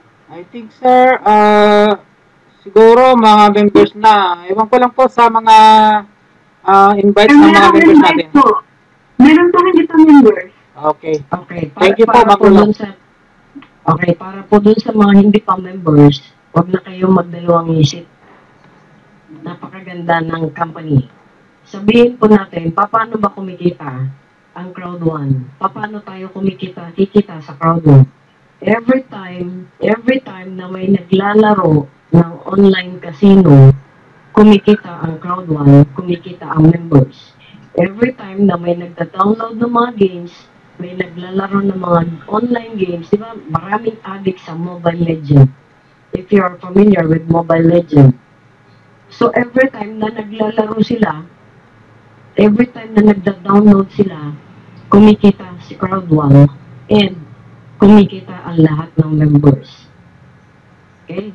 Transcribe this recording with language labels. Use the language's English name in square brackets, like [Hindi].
[English] I think, sir, [Filipino] siguro mga members na. Ewan ko lang po sa mga invites ng mga members natin. Meron pa rin dito members. Okay. Okay. [English] Thank you po, Ma'am. [Filipino] Okay, para po dun sa mga hindi pa members, huwag na kayong magdalawang isip. Napakaganda ng company. Sabihin po natin, paano ba kumikita ang Crowd1? Paano tayo kikita sa Crowd1? [English] Every time [Filipino] na may naglalaro ng online casino, kumikita ang Crowd1, kumikita ang members. [English] Every time [Filipino] na may nagda-download ng mga games, may naglalaro ng mga online games, di ba? Maraming addict sa Mobile Legends. [English] If you are familiar with Mobile Legends. [Filipino] So, [English] every time [Filipino] na naglalaro sila, every time na nagda-download sila, kumikita si Crowd1 and kumikita ang lahat ng members. Okay?